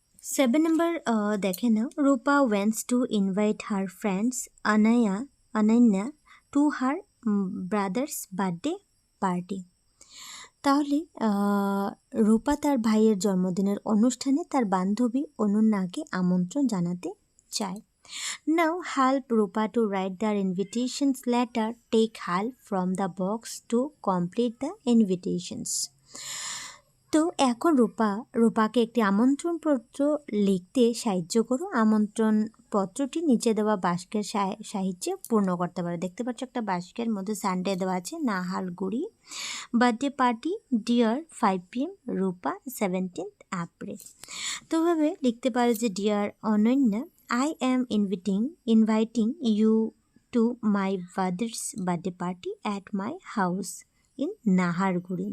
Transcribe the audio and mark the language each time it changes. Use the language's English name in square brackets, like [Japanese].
[Bangla] 7 নম্বর দেখে নাও। [English] Rupa wants to invite her friends Ananya to her brother's birthday party. [Bangla] তাহলে রূপা তার ভাইয়ের জন্মদিনের অনুষ্ঠানে তার বান্ধবী অনন্যাকে আমন্ত্রণ জানাতে চায়। [English] Now help Rupa to write their invitations letter. Take help from the box to complete the invitations. [Bangla] তো এখন রূপাকে একটি আমন্ত্রণপত্র লিখতে সাহায্য করো। আমন্ত্রণপত্রটি নিচে দেওয়া বাক্যের সাহায্যে পূর্ণ করতে পারো। দেখতে পাচ্ছ একটা বাক্যের মধ্যে সানডে দেওয়া আছে, নাহারগুড়ি বার্থডে পার্টি ডিয়ার 5 PM রূপা 17th April। তো ভাবে লিখতে পারো যে [English] Dear Ananya, I am inviting you to my brother's birthday party at my house in Naharguri.